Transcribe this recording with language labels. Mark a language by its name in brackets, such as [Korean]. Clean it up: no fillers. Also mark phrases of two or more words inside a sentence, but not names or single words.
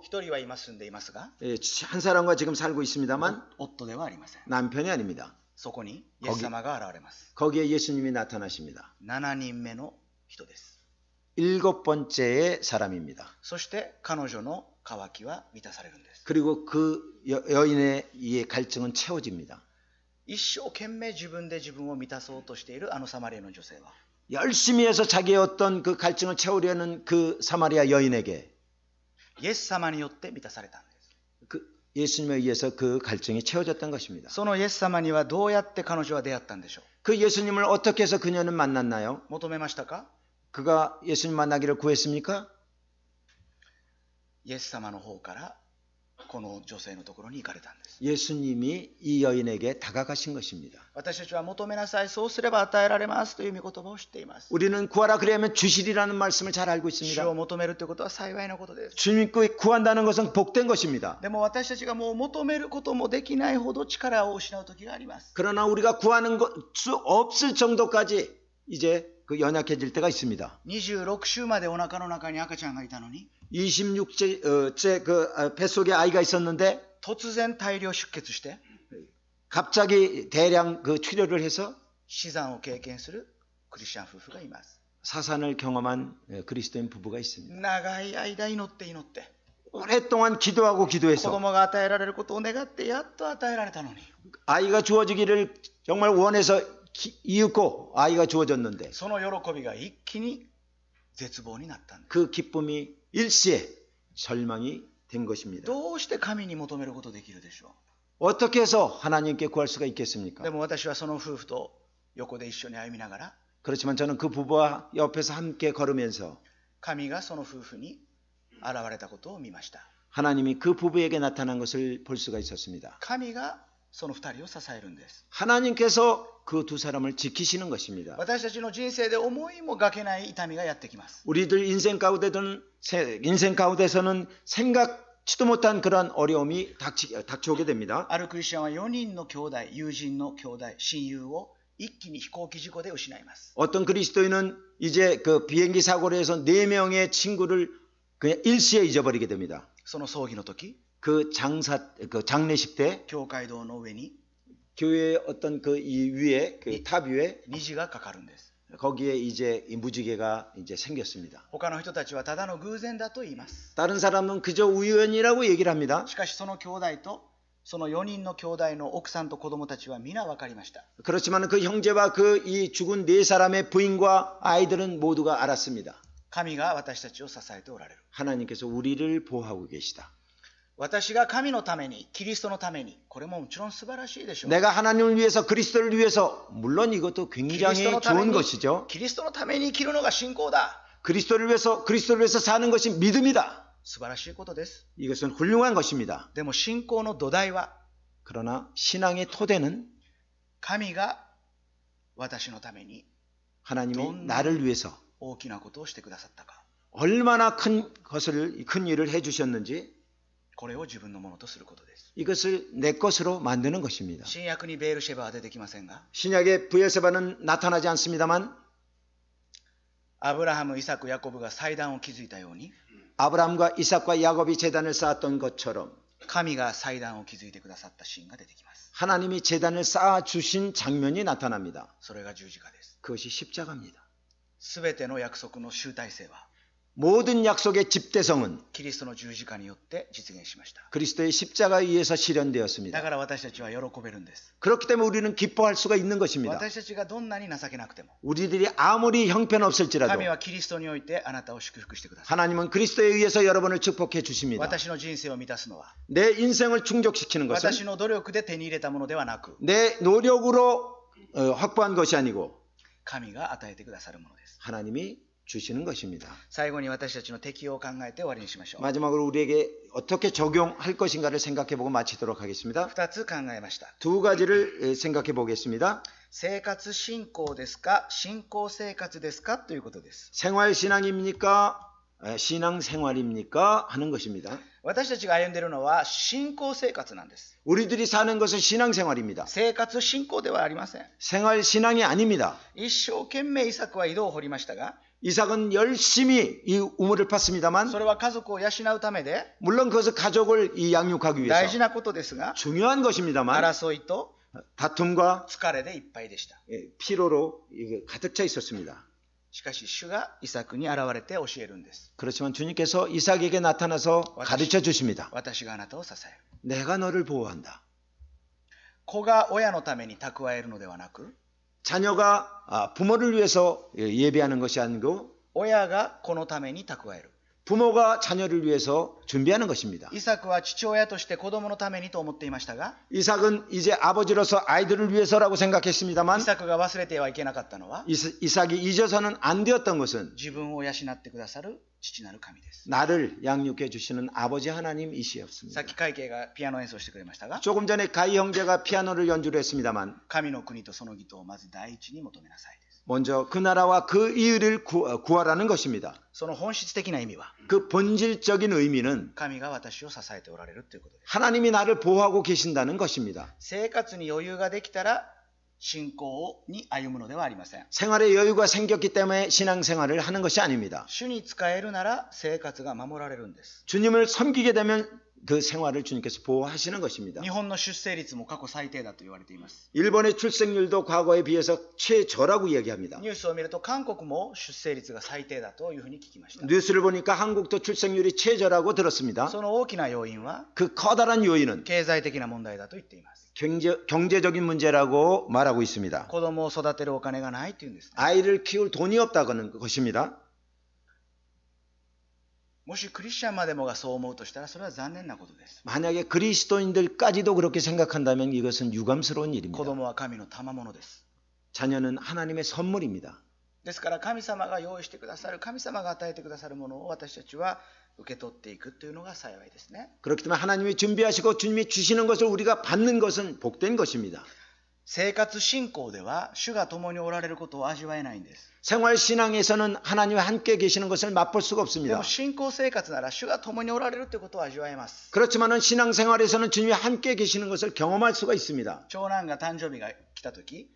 [Japanese] 1 人は今住んでいますが [Korean] 한 사람과 지금 살고 있습니다만 [Japanese] 夫ではありません。 [Korean] 남편이 아닙니다. [Japanese] そこにイエス様が現れます。 [Korean] 거기에 예수님이 나타나십니다. [Japanese] 7 人目の人です。 [Korean] 7번째의 사람입니다. [Japanese] そして彼女の渇きは満たされるんです。 [Korean] 그리고 그 여인의 이 갈증은 채워집니다. [Japanese] 一生懸命自分で自分を満たそうとしているあのサマリアの女性は [Korean] 열심히 해서 자기의 어떤 그 갈증을 채우려는 그 사마리아 여인에게 [Japanese] イエス様によって満たされたんです。 [Korean] 그 예수님에 의해서 그 갈증이 채워졌던 것입니다. [Japanese] そのイエス様にはどうやって彼女は出会ったんでしょ [Korean] 그 예수님을 어떻게 해서 그녀는 만났나요? [Japanese] う。求めましたか？ [Korean] 그가 예수님 만나기를 구했습니까? [Japanese] イエス様の方からこの女性のところに行かれたんです。 [Korean] 예수님이 이 여인에게 다가가신 것입니다. [Japanese] 私たちは求めなさい、そうすれば与えられますという御言葉を知っています。 [Korean] 우리는 구하라 그리하면 주시리라는 말씀을 잘 알고 [Japanese] 主 [Korean] 있습니다. [Japanese] を求めるということは幸いなことです。 [Korean] 주님께 구한다는 것은 복된 것입니다. [Japanese] でも私たちがもう求めることもできないほど力を失う時があります。 [Korean] 그러나 우리가 구하는 수 없을 정도까지 이제 그 연약해질 때가 있습니다. [Japanese] 26 週までお腹の中に赤ちゃんがいたのに [Korean] 26째 그 뱃속에 아이가 있었는데 [Japanese] 突然大量出血して [Korean] 갑자기 대량 그 출혈을 해서 [Japanese] 死産を経験するクリスチャン夫婦がいます。 [Korean] 사산을 경험한 그리스도인 부부가 있습니다. [Japanese] 長い間祈って祈って [Korean] 오랫동안 기도하고 [Japanese] 子 [Korean] 기도해서 [Japanese] 供が与えられることを願ってやっと与えられたのに [Korean] 아이가 주어지기를 정말 원해서 이윽고 아이가 주어졌는데 [Japanese] その喜びが一気に絶望になったんです。 [Korean] 그 기쁨이 일시에 절망이 된 것입니다. [Japanese] どうして神に求めることできるでしょ [Korean] 어떻게 해서 하나님께 구할 수가 [Japanese] う。 [Korean] 있겠습니까? [Japanese] でも私はその夫婦と横で一緒に歩みながら [Korean] 그렇지만 저는 그 부부와 옆에서 함께 걸으면서 [Japanese] 神がその夫婦に現れたことを見ました。 [Korean] 하나님이 그 부부에게 나타난 것을 볼 수가 있었습니다. [Japanese] 神がその二人を支えるんです。 [Korean] 하나님께서 그 두 사람을 지키시는 것입니다. [Japanese] 私たちの人生で思いもがけない痛みがやってきます。 [Korean] 우리들 인생 가운데서는 생각지도 못한 그런 어려움이 닥쳐오게 됩니다. [Japanese] あるクリスチャンは4人の兄弟、友人の兄弟、親友を一気に飛行機事故で失います。 [Korean] 어떤 그리스도인은 이제 그 비행기 사고로 해서 4명의 친구를 그냥 일시에 잊어버리게 됩니다. [Japanese] その葬儀の時、 [Korean] 그 장례식 때 [Japanese] 教会堂の上に [Korean] 교회의 어떤 그 이 위에 그 탑 위에 [Japanese] 虹がかかるんです。 [Korean] 거기에 이제 이 무지개가 이제 생겼습니다. [Japanese] 他の人たちはただの偶然だと言います。 [Korean] 다른 사람은 그저 우연이라고 얘기를 합니다. [Japanese] しかしその兄弟とその4人の兄弟の奥さんと子供たちは皆分かりました。 [Korean] 그렇지만 그 형제와 그 이 죽은 4사람의 부인과 아이들은 모두가 알았습니다. [Japanese] 神が私たちを支えておられる。 [Korean] 하나님께서 우리를 보호하고 계시다. [Japanese] 私が神のために、キリストのために、これももちろん素晴らしいでしょう。 [Korean] 내가 하나님을 위해서 그리스도를 위해서 물론 이것도 [Japanese] キリ [Korean] 굉장히 [Japanese] ストのため [Korean] 좋은 [Japanese] に [Korean] 것이죠. [Japanese] キリストのために生きるのが信仰だ。 [Korean] 그리스도를 위해서 사는 것이 믿음이다. [Japanese] 素晴らしいことです。 [Korean] 이것은 훌륭한 것입니다. [Japanese] でも信仰の土台は、 [Korean] 그러나 신앙의 토대는 [Japanese] 神が私のために [Korean] 하나님이 나를 위해서 [Japanese] 大きなことをしてくださったか。 [Korean] 얼마나 큰 일을 해주셨는지 [Japanese] これを自分のものとすることです。 [Korean] 이것을 내 것으로 만드는 것입니다. [Japanese] 新約にベールシェバは出てきませんが、 [Korean] 신약의 브엘세바는 나타나지 않습니다만 [Japanese] アブラハム、イサク、ヤコブが祭壇を築いたように、 [Korean] 아브라함과 이삭과 야곱이 제단을 쌓았던 것처럼 [Japanese] 神が祭壇を築いてくださったシーンが出てきます。 [Korean] 하나님이 제단을 쌓아주신 장면이 나타납니다. [Japanese] それが十字架です。 [Korean] 그것이 십자가입니다. [Japanese] すべての約束の集大成は、 [Korean] 모든 약속의 집대성은 [Japanese] キリストの十字架によって実現しました。 [Korean] 그리스도의 십자가에 의해서 [Japanese] だ [Korean] 실현되었습니다. [Japanese] から私たちは喜べるんです。 [Korean] 그렇기 때문에 우리는 기뻐할 수가 있는 것입니다. [Japanese] 私たちがどんなに情けなくても、 [Korean] 우리들이 아무리 형편없을지라도 [Japanese] 神はキリストにおいてあなたを祝福してください。 [Korean] 하나님은 그리스도에 의해서 여러분을 축복해 주십니다. [Japanese] 私の人生を満たすのは、 [Korean] 내 인생을 충족시키는 것은 [Japanese] 私の努力で手に入れたものではなく、 [Korean] 내 노력으로 확보한 것이 아니고 [Japanese] 神が与えてくださるものです。 [Korean] 하나님이 주시는 것입니다. [Japanese] 最後に私たちの適用を考えて終わりにしましょう。 [Korean] 마지막으로 우리에게 어떻게 적용할 것인가를 생각해보고 마치도록 하겠습니다. [Japanese] 2 つ考えました。 [Korean] 두 가지를 생각해 보겠습니다. [Japanese] 生活信仰ですか、信仰生活ですかということです。 [Korean] 생활신앙입니까? 신앙생활입니까? 하는 것입니다. [Japanese] 私たちが歩んでいるのは信仰生活なんです。 [Korean] 우리들이 사는 것은 신앙생활입니다. [Japanese] 生活信仰ではありません。 [Korean] 생활신앙이 아닙니다. [Japanese] 一生懸命イサクは井戸を掘りましたが、 [Korean] 이삭은 열심히 이 우물을 팠습니다만 [Japanese] それは家族を養うためで [Korean] 물론 그것은 가족을 이 양육하기 [Japanese] 大 [Korean] 위해서 [Japanese] 事なことですが、 [Korean] 중요한 것입니다만 [Japanese] 争いと [Korean] 다툼과 [Japanese] 疲れでいっぱいでした。 [Korean] 피로로 이게 가득 차 있었습니다. [Japanese] しかし主がイサクに現れて教えるんです。 [Korean] 그렇지만 주님께서 이삭에게 나타나서 가르쳐 주십니다. [Japanese] 私があなたを支える。 [Korean] 내가 너를 보호한다. [Japanese] 子が親のために蓄えるのではなく、 [Korean] 자녀가 부모를 위해서 예배하는 것이 아니고 [Japanese] 親が子のために蓄える。 [Korean] 부모가 자녀를 위해서 준비하는 것입니다. [Japanese] イサクは父親として子供のためにと思っていましたが、 [Korean] 이삭은 이제 아버지로서 아이들을 위해서라고 생각했습니다만 [Japanese] イサクが忘れてはいけなかったのは、 [Korean] 이삭이 잊어서는 안 되었던 것은 [Japanese] 自分を養ってくださる父なる神です。 [Korean] 나를 양육해 주시는 아버지 하나님이시었습니다. [Japanese] さっき会計がピアノ演奏してくれましたが、 [Korean] 조금 전에 가희 형제가 피아노를 연주를 했습니다만 [Japanese] 神の国とその義とをまず第一に求めなさいです。 [Korean] 먼저 그 나라와 그 이유를 구하라는 것입니다. [Japanese] その本質的な意味は、 [Korean] 그 본질적인 의미는 [Japanese] 神が私を支えておられるということです。 [Korean] 하나님이 나를 보호하고 계신다는 것입니다. [Japanese] 生活に余裕ができたら信仰に歩むのではありません。 [Korean] 생활에 여유가 생겼기 때문에 신앙생활을 하는 것이 아닙니다. [Japanese] 主に仕えるなら生活が守られるんです。 [Korean] 주님을 섬기게 되면 그 생활을 주님께서 보호하시는 것입니다. [Japanese] 日本の出生率も過去最低だと言われています。 [Korean] 일본의 출생률도 과거에 비해서 최저라고 이야기합니다. [Japanese] ニュースを見ると韓国も出生率が最低だというふうに聞きました。 [Korean] 뉴스를 보니까 한국도 출생률이 최저라고 들었습니다. [Japanese] その大きな要因は [Korean] 그 커다란 요인은 [Japanese] 経済的な問題だと言っています。 [Korean] 경제적인 문제라고 말하고 있습니다. [Japanese] 子供を育てるお金がないというんですね。 [Korean] 아이를 키울 돈이 없다는 것입니다. [Japanese] もしクリスチャンまでもがそう思うとしたらそれは残念なことです。 [Korean] 만약에 그리스도인들까지도 그렇게 생각한다면 이것은 유감스러운 [Japanese] 子 [Korean] 일입니다. [Japanese] 供は神の賜物です。 [Korean] 자녀는 하나님의 선물입니다. [Japanese] ですから神様が用意してくださる、神様が与えてくださるものを私たちは受け取っていくというのが幸いですね。 [Korean] 그렇기 때문에 하나님이 준비하시고 주님이 주시는 것을 우리가 받는 것은 복된 것입니다. [Japanese] 生活信仰では主が共におられることを味わえないんです。 [Korean] 생활신앙에서는 하나님과 함께 계시는 것을 맛볼 수가 [Japanese] で [Korean] 없습니다. [Japanese] も信仰生活なら主が共におられるということを味わえます。 [Korean] 그렇지만은 신앙생활에서는 주님이 함께 계시는 것을 경험할 수가 있습니다. [Japanese] 長男が誕生日が来た時、